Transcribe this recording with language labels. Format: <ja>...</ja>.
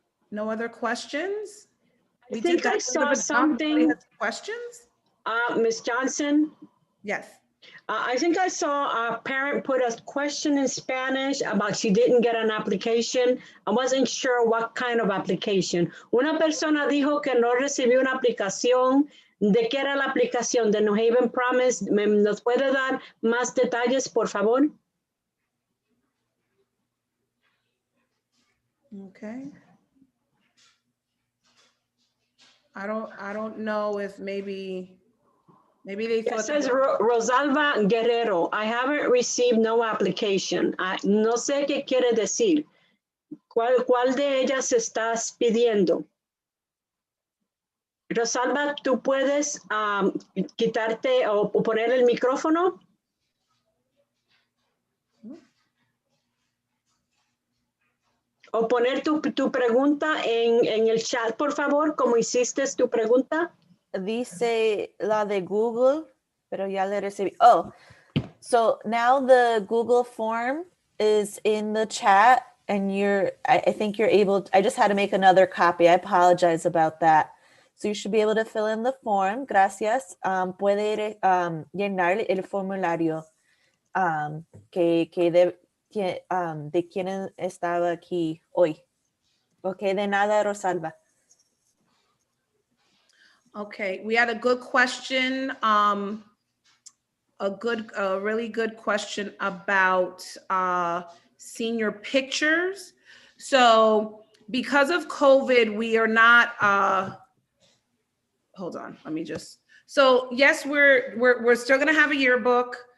<en>No other questions? I think I saw something. Questions? Ms. Johnson? Yes. I think I saw a parent put a question in Spanish about she didn't get an application. I wasn't sure what kind of application.</en> <es>Una persona dijo que no recibió una aplicación. ¿De qué era la aplicación de New Haven Promise? ¿Nos puede dar más detalles, por favor?</es> <en>Okay. I don't know if maybe they thought. It says Rosalba Guerrero. I haven't received no application.</en> <es>No sé qué quiere decir. ¿Cuál de ellas estás pidiendo? Rosalba, ¿tú puedes quitarte o poner el micrófono? O poner tu pregunta en el chat, por favor, como hiciste tu pregunta. Dice la de Google, pero ya le recibí.</es> <en>Oh, so now the Google form is in the chat and I think you're able, I just had to make another copy. I apologize about that. So you should be able to fill in the form.</en> <es>Gracias. Puede llenar el formulario de quién estaba aquí hoy. Ok, de nada, Rosalba.</es> <en>Okay, we had a good question, a really good question about senior pictures. So because of COVID, we are not, hold on, let me just, so yes, we're still gonna have a yearbook.</en>